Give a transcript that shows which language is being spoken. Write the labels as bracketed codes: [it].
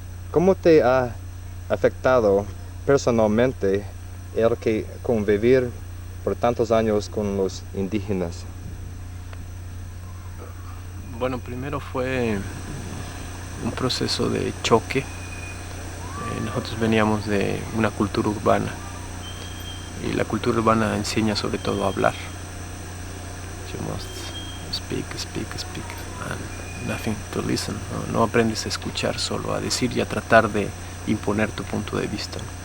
[es] ¿Cómo te ha afectado personalmente el que convivir por tantos años con los indígenas? Bueno, primero fue un proceso de choque. Nosotros veníamos de una cultura urbana y la cultura urbana enseña sobre todo a hablar. [en] You must speak, and nothing to listen. [es] No aprendes a escuchar, solo a decir y a tratar de imponer tu punto de vista.